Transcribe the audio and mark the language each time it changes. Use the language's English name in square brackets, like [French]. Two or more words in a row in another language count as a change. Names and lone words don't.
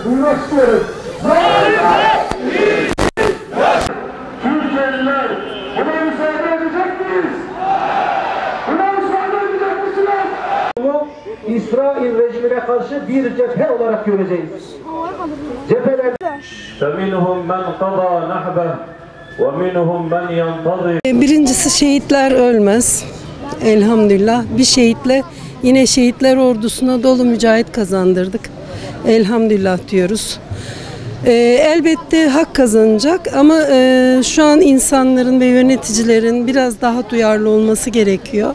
[Turkish] Duymak istiyoruz. Zalimler! Türkiye'liler buna müsaade edecek miyiz? Buna müsaade edecek misiniz? İsrail rejimine karşı bir cephe olarak göreceğiz. Cepheler. [Arabic] فَمِنْهُمْ مَنْ قَضَى نَحْبَهُ وَمِنْهُمْ مَنْ يَنْتَظِرُ. [Turkish] Birincisi şehitler ölmez. Elhamdülillah. Bir şehitle yine şehitler ordusuna dolu mücahit kazandırdık. Elhamdülillah diyoruz. Elbette hak kazanacak ama şu an insanların ve yöneticilerin biraz daha duyarlı olması gerekiyor.